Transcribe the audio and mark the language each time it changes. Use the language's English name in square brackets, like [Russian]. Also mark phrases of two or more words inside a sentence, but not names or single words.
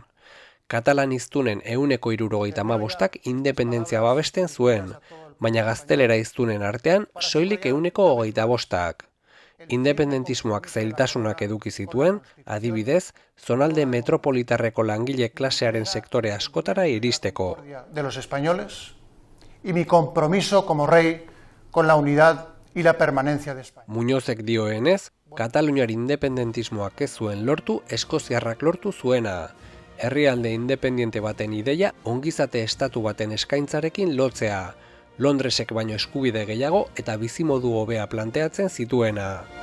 [Basque] Katalaniztunen 75% independentzia babesten zuen, baina gaztelera hiztunen artean soilik 25%. Independentismoak zailtasunak eduki zituen, adibidez, zonalde metropolitarreko langile klasearen sektore askotara iristeko. [Spanish] De los españoles y mi compromiso como rey con la unidad y la permanencia de España. [Basque] Muñozek dioenez, Kataluniar independentismoak ez zuen lortu, eskoziarrak lortu zuena. Herrialde independiente baten ideia ongizate estatu baten eskaintzarekin lotzea, Londresek baino eskubide gehiago eta bizimodu hobea planteatzen zituena.